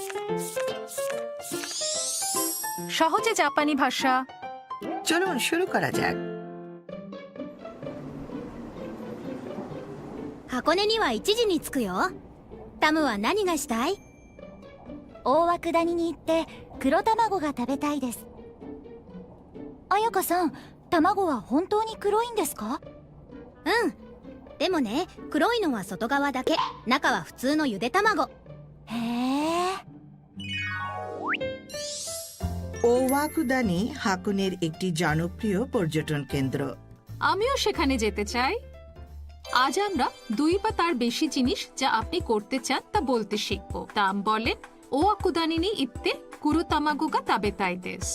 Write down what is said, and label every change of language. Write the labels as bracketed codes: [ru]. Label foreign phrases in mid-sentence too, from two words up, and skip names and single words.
[bn] সহজে জাপানি ভাষা। চলুন শুরু করা যাক। [ja] 箱根には1時に着くよ。タムは何がしたい？大涌谷に行って黒卵が食べたいです。彩香さん、卵は本当に黒いんですか？うん。でもね、黒いのは外側だけ。中は普通のゆで卵。へえ。 [bn] ওওয়াকুদানি হাকুনের একটি জনপ্রিয় পর্যটন কেন্দ্র। আমিও সেখানে যেতে চাই। আজ আমরা 2 বা তার বেশি জিনিস যা আপনি করতে চান তা বলতে শিখব। [ja] তাম বলেন 大涌谷に行って黒卵が食べたいです.